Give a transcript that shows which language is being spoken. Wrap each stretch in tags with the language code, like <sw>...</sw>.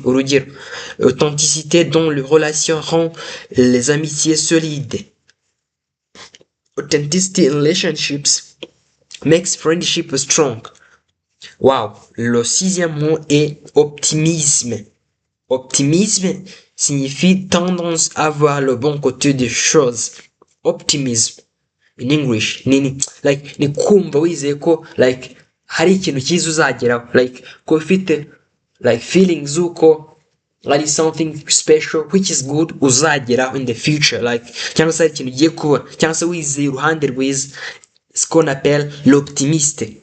<fr>Urugero, authenticité dans les relations rend les amitiés solides.</fr> <en>Authenticity in relationships makes friendship strong.</en> <fr>Wow, le sixième mot est optimisme. Optimisme signifie tendance à voir le bon côté des choses.</fr> <en>Optimism in English</en> <rw>ni kumva wizeye ko hari ikintu cyiza uzageraho, ko ufite feelings uko ari</rw> <en>something special which is good</en> <rw>uzageraho</rw> <en>in the future,</en> <rw>cyangwa se hari ikintu ugiye kuba, cyangwa se wizeye uruhande rwiza,</rw> <fr>ce qu'on appelle l'optimiste.</fr>